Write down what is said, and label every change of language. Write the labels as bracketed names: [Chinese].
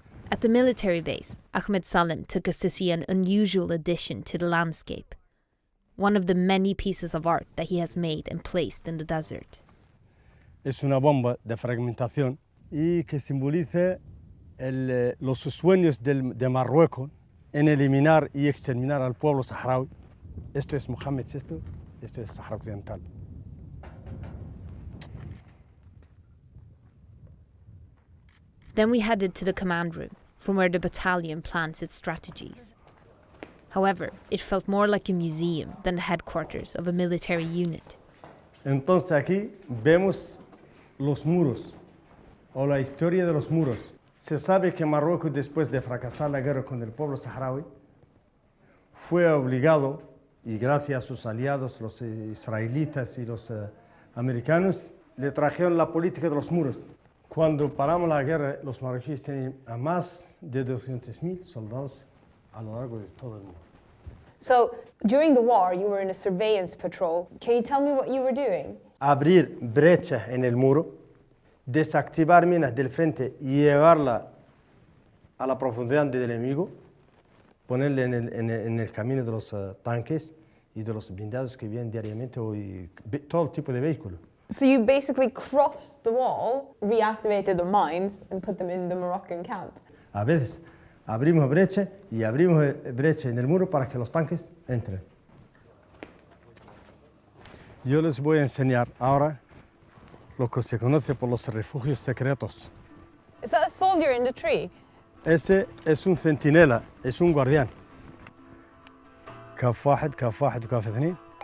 [English] At the military base, Ahmed Salem took us to see an unusual addition to the landscape. One of the many pieces of art that he has made and placed in the desert. [Spanish] Es una bomba de fragmentación y que simboliza los sueños de Marruecos en eliminar y exterminar al pueblo saharaui. Esto es Mohammed VI, esto es Sahara Occidental. [English] Then we headed to the command room, from where the battalion plans its strategies. However, it felt more like a museum than the headquarters of a military unit. [Spanish] Entonces aquí vemos los muros, o la historia de los muros. Se sabe que Marruecos, después de fracasar la guerra con el pueblo saharaui, fue obligado, y gracias a sus aliados, los israelitas y los americanos, le trajeron la política de los muros. Cuando paramos la guerra, los marroquíes tienen a más de 200,000 soldados a lo largo de todo el mundo. [English] So during the war, you were in a surveillance patrol. Can you tell me what you were doing? [Spanish] Abrir brechas en el muro, desactivar minas del frente y llevarla a la profundidad del enemigo, ponerle en el camino de los tanques y de los blindados que vienen diariamente y todo tipo de vehículos. [English] So you basically crossed the wall, reactivated the mines, and put them in the Moroccan camp. [Spanish] A veces abrimos brecha y abrimos brecha en el muro para que los tanques entren. Yo les voy a enseñar ahora lo que se conoce por los refugios secretos. [English] Is that a soldier in the tree? [Spanish] Ese es un centinela, es un guardián. [Arabic] كف واحد كف واحد وكف اثنين.